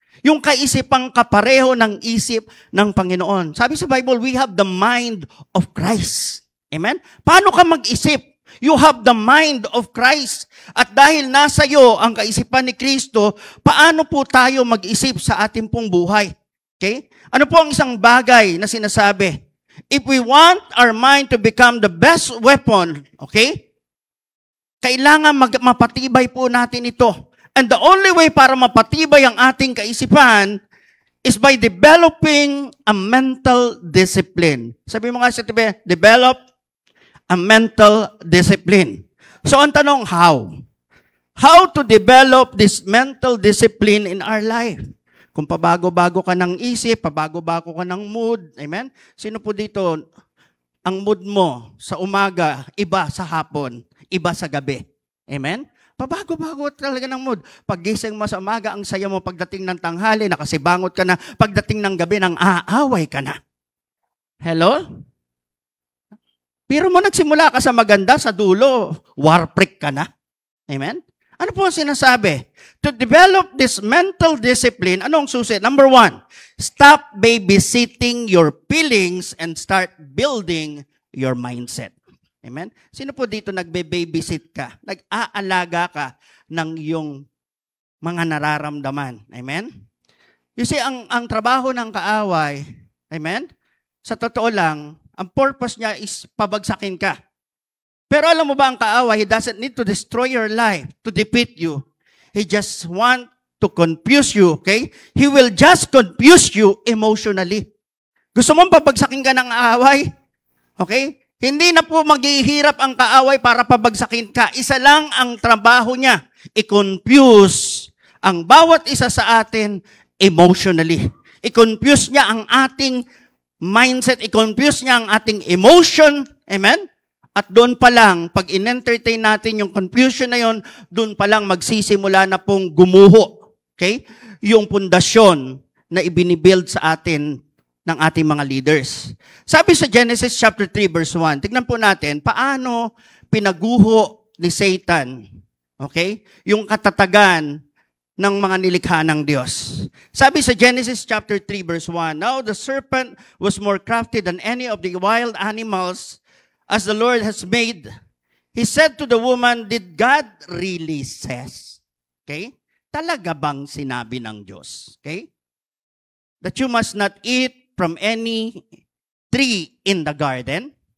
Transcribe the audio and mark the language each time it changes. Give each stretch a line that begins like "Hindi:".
Filipino: Yung kaisipang kapareho ng isip ng Panginoon. Sabi sa
English: Bible, we have the mind of Christ. Amen?
Filipino: Paano ka mag-isip?
English: You have the mind of Christ.
Filipino: At dahil nasa iyo ang kaisipan ni Kristo, paano po tayo mag-isip sa ating pong buhay? Okay? Ano po ang isang bagay na sinasabi?
English: If we want our mind to become the best weapon, okay?
Filipino: Kailangan mapatibay po natin ito.
English: And the only way
Filipino: para mapatibay ang ating kaisipan
English: is by developing a mental discipline.
Filipino: Sabi mo nga sa tibi,
English: develop a mental discipline.
Filipino: So ang tanong, how?
English: How to develop this mental discipline in our life?
Filipino: Kung pabago-bago ka ng isip, pabago-bago ka ng mood, amen? Sino po dito, ang mood mo sa umaga, iba sa hapon, iba sa gabi. Amen? Pabago-bago talaga ng mood. Paggising mo sa umaga, ang saya mo pagdating ng tanghali, nakasibangot ka na, pagdating ng gabi, nang aaway ka na. Hello? Pero mo nagsimula ka sa maganda, sa dulo, war freak ka na. Amen? Ano po ang sinasabi?
English: To develop this mental discipline,
Filipino: anong susi?
English: Number 1, stop babysitting your feelings and start building your mindset. Amen?
Filipino: Sino po dito nagbe-babysit ka? Nag-aalaga ka ng iyong mga nararamdaman. Amen? You see, ang trabaho ng kaaway, amen? Sa totoo lang, ang purpose niya is pabagsakin ka. Pero alam mo ba ang kaaway,
English: he doesn't need to destroy your life, to defeat you. He just want to confuse you, okay? He will just confuse you emotionally.
Filipino: Gusto mong pabagsakin ka ng kaaway? Okay? Hindi na po maghihirap ang kaaway para pabagsakin ka. Isa lang ang trabaho niya, i-confuse ang bawat isa sa atin emotionally. I-confuse niya ang ating mindset, i-confuse niya ang ating emotion. Amen? At doon pa lang, pag in-entertain natin yung confusion na yon, doon pa lang magsisimula na pong gumuho. Okay? Yung pundasyon na ibinibuild sa atin ng ating mga leaders. Sabi sa Genesis chapter 3 verse 1, tignan po natin, paano pinaguho ni Satan, okay? Yung katatagan ng mga nilikha ng Diyos. Sabi sa
English: Genesis chapter 3 verse 1, now the serpent was more crafty than any of the wild animals as the Lord has made. He said to the woman, did God really says? Okay?
Filipino: Talaga bang sinabi ng Diyos?
English: Okay? That you must not eat from any tree in the garden?